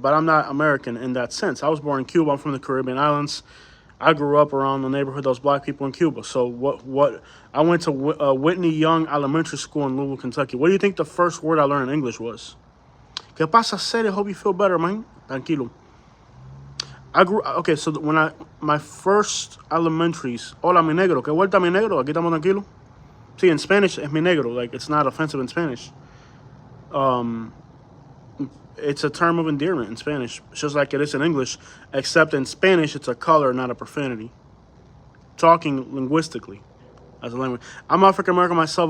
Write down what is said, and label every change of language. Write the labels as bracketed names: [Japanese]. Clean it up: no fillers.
[English] But I'm not American in that sense. I was born in Cuba. I'm from the Caribbean islands. I grew up around the neighborhood that was black people in Cuba. So what I went to Whitney Young Elementary School in Louisville, Kentucky. What do you think the first word I learned in English was? [Spanish] ¿Qué pasa, Sede? [English] Hope you feel better, man. [Spanish] Tranquilo. [English] Okay, so my first elementaries, [Spanish] hola mi negro, ¿qué vuelta mi negro? Aquí estamos tranquilos. [English] See, in Spanish, [Spanish] es mi negro. [English] Like, it's not offensive in Spanish. It's a term of endearment in Spanish, just like it is in English, except in Spanish, it's a color, not a profanity. Talking linguistically as a language. I'm African American myself.